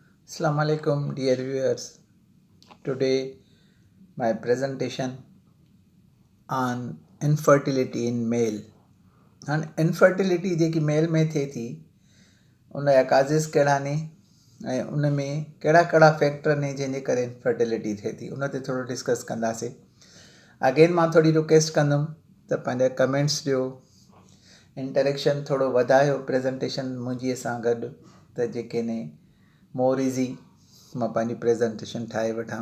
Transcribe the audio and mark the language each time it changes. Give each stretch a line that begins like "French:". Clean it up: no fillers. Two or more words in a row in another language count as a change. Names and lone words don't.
English: Assalamu alaikum dear viewers. Today my presentation on infertility in male. And infertility
Sindhi: जेकी मेल में थिए थी उन जा काज़िस कहिड़ा ने ऐं उन में कहिड़ा कहिड़ा फैक्टर ने जंहिंजे करे इनफर्टिलिटी थिए थी उन ते थोरो डिस्कस कंदासीं. अगेन मां थोरी रिक्वेस्ट कंदुमि त पंहिंजा कमेंट्स ॾियो, इंटरेक्शन थोरो वधायो प्रेज़ेंटेशन मुंहिंजीअ सां गॾु त जेके ने
English: more easy
Sindhi: मां पंहिंजी प्रेज़ेंटेशन ठाहे वठां.